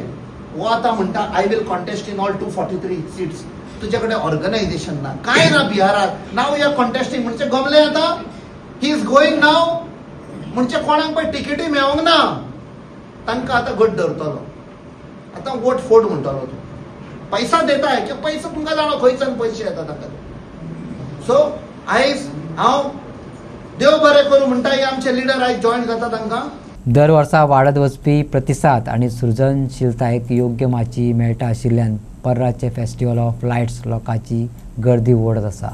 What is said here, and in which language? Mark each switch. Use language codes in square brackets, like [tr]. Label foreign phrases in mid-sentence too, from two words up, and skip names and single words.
[kok] वो आतां म्हणटा [en] I will contest in all 243 seats. [kok] तुजे कडेन ऑर्गनायझेशन ना, कांय ना बिहाराक. [en] now ya contesting [kok] म्हणजे गमले आतां. [en] he is going now [kok] म्हणजे कोणाक पळय तिकीटूय मेळोंक ना तांकां आतां घट धरतलो. आतां वोट फोड म्हणटलो तो. पैसा देताय की पैसा तुमकां जाणो खंयच्यान पयशे येता ताका. सो आयज हांव देव बरें करूं म्हणटा हे आमचे लिडर आयज जॉईन जाता तांकां. दर वर्सा वाडत वचपी प्रतिसाद आणि सृजनशीलतायेक योग्य माची मेळटा आशिल्ल्यान पर्राचे [en] festival of lights [kok] लोकांची गर्दी ओडत आसा.